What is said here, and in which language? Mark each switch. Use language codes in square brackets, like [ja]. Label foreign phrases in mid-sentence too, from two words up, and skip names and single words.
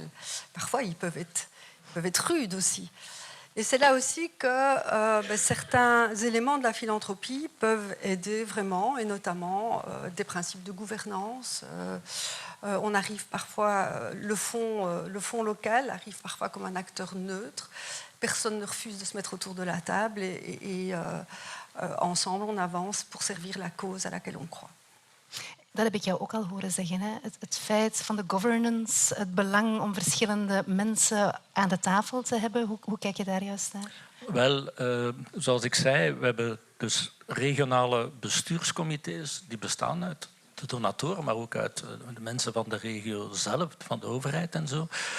[fr] Parfois, ils peuvent être rudes aussi. Et c'est là aussi que certains éléments de la philanthropie peuvent aider vraiment, et notamment des principes de gouvernance. On arrive parfois, le fonds local arrive parfois comme un acteur neutre. Personne ne refuse de se mettre autour de la table et ensemble on avance pour servir la cause à laquelle on croit. [nl] Dat heb ik jou ook al horen zeggen. Hè? Het feit van de governance, het belang om verschillende mensen aan de tafel te hebben. Hoe kijk je daar juist naar? Wel, zoals ik zei, we hebben dus regionale bestuurscomité's die bestaan uit de donatoren, maar ook uit de mensen van de regio zelf, van de overheid en zo.